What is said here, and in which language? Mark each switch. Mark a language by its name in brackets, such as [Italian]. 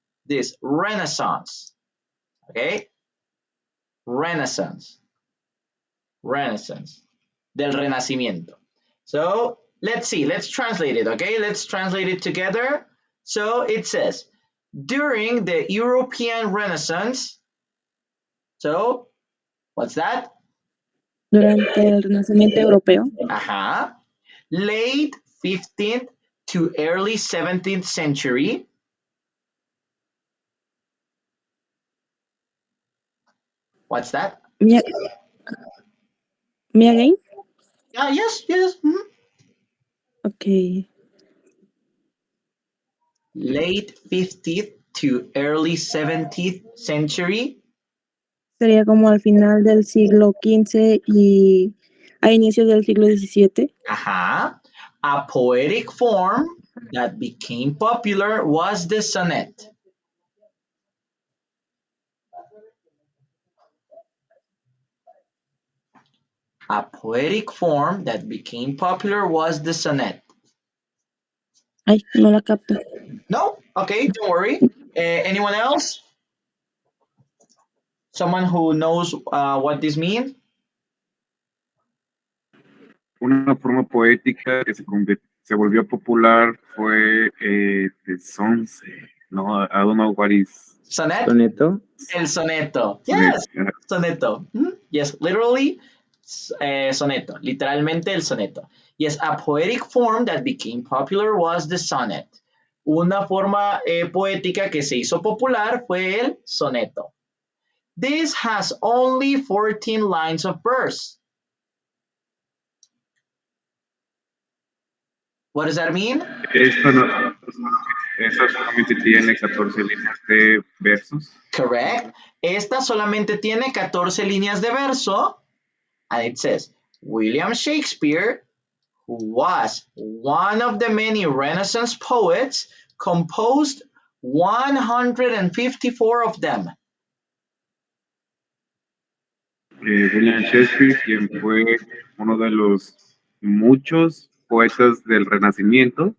[English] This Renaissance. Okay. Renaissance. Renaissance. [Spanish] Del Renacimiento. [English] So let's see. Let's translate it. Okay. Let's translate it together. So it says during the European Renaissance. So what's that? [Spanish] Durante el Renacimiento Europeo, Uh-huh. [English] Late 15th to early 17th century. What's that? me, me again? Yeah, yes, yes. Okay. Late 15th to early 17th century. [Spanish] Sería como al final del siglo XV y a inicios del siglo XVII. Uh-huh. [English] A poetic form that became popular was the sonnet. A poetic form that became popular was the sonnet. [Spanish] Ay, no la capto. [English] No? Okay, don't worry. Anyone else? Someone who knows what this means? [Spanish] Una forma poética que se volvió popular fue [English] the songs. No, I don't know what is Sonnet? [Spanish] Soneto. El soneto. [English] sonnet. Yes, soneto. Yes, literally soneto. [Spanish] Literalmente el soneto. [English] Yes, a poetic form that became popular was the sonnet. [Spanish] Una forma poética que se hizo popular fue el soneto. [English] This has only 14 lines of verse. What does that mean? [Spanish] Esta, no, esta solamente tiene 14 líneas de versos. [English] Correct. [Spanish] Esta solamente tiene 14 líneas de verso. [English] And it says, William Shakespeare, who was one of the many Renaissance poets, composed 154 of them. [Spanish] William Shakespeare, quien fue uno de los muchos poetas del Renacimiento,